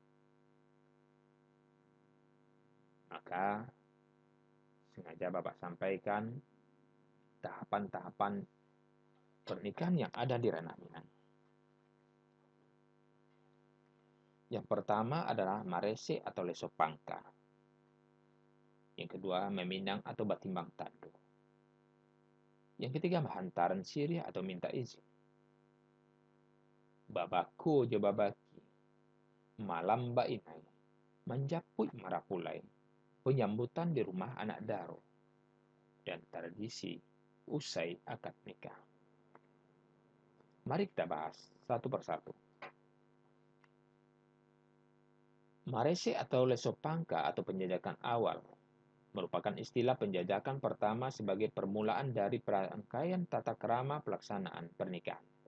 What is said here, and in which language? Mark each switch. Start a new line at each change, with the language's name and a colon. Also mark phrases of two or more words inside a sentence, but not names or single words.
Indonesian: Maka sengaja Bapak sampaikan tahapan-tahapan pernikahan yang ada di ranah Minang. Yang pertama adalah marese atau
Minangkabau: leso pangka.
Indonesian: Yang kedua, meminang atau
Minangkabau: batimbang tando.
Indonesian: Yang ketiga,
Minangkabau: hantaran sirih
Indonesian: atau minta izin.
Minangkabau: Babako jo babaki, malam inai, menjaput marapulai,
Indonesian: penyambutan di rumah
Minangkabau: anak daro,
Indonesian: dan tradisi usai akad nikah. Mari kita bahas satu persatu. Marese atau
Minangkabau: leso pangka
Indonesian: atau penjajakan awal merupakan istilah penjajakan pertama sebagai permulaan dari rangkaian tata krama pelaksanaan pernikahan.